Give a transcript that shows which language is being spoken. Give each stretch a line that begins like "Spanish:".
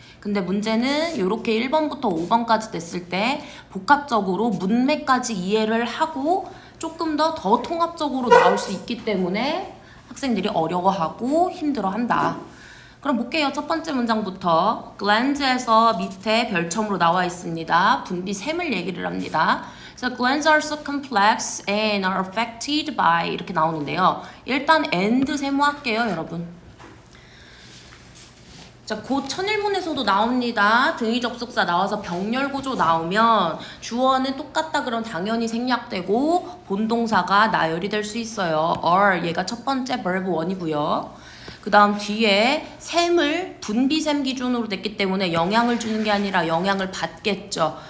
Korean: 근데 문제는 이렇게 1번부터 5번까지 됐을 때 복합적으로 문맥까지 이해를 하고 조금 더 통합적으로 나올 수 있기 때문에 학생들이 어려워하고 힘들어한다. 그럼 볼게요. 첫 번째 문장부터 glands에서 밑에 별첨으로 나와 있습니다. 분비샘을 얘기를 합니다.
English: So glands are so complex and are affected by
Korean: 이렇게 나오는데요. 일단 and 세모할게요, 여러분. 자, 곧 천일문에서도 나옵니다. 등위 접속사 나와서 병렬 구조 나오면 주어는 똑같다 그럼 당연히 생략되고 본동사가 나열이 될 수 있어요. are 얘가 첫 번째 verb 1이고요. 그 다음 뒤에 샘을 분비샘 기준으로 됐기 때문에 영향을 주는 게 아니라 영향을 받겠죠.